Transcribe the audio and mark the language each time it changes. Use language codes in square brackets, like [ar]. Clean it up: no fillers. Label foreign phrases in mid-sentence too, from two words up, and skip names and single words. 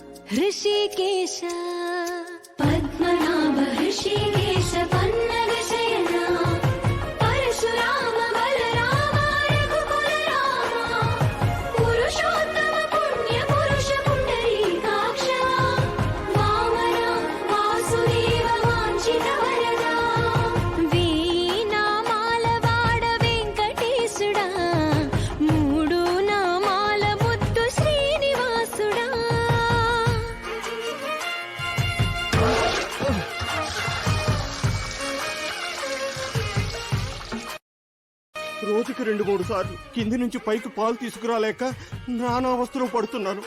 [sa] हृषिकेश पद्मनाभ हृषिकेश पन्नग शयना परशुराम बलराम रघुकुल रामा पुरुषोत्तम पुण्य पुरुष पुण्डरीकाक्ष वामना वासुदेव वाञ्छित वरदा [te] వీణామాల వాడ వెంకటేశుడా మూడు నామాల ముద్దు శ్రీనివాసుడా రోజుకి 2-3 సార్లు కింది నుంచి పైకి పాలు తీసుకురాలేక నానావస్థలో పడుతున్నాను.